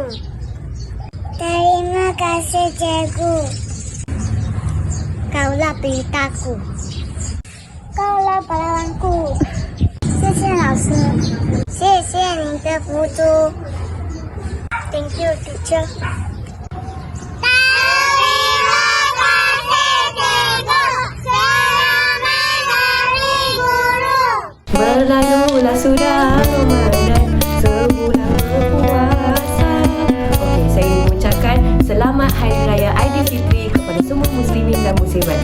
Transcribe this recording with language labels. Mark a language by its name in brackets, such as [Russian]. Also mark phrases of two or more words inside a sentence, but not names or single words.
[Malay] Terima kasih cikgu. Kaulah pelitaku. Kaulah pahlawanku. [Chinese] 谢谢老师，谢谢你的付出。 [English] Thank you, teacher. [Malay] Terima kasih cikgu. Selamat hari guru. Berlalulah sudah Ramadan, sebulan berpuasa. Okey, saya ingin mengucapkan selamat Hari Raya Aidilfitri kepada semua muslimin dan muslimat.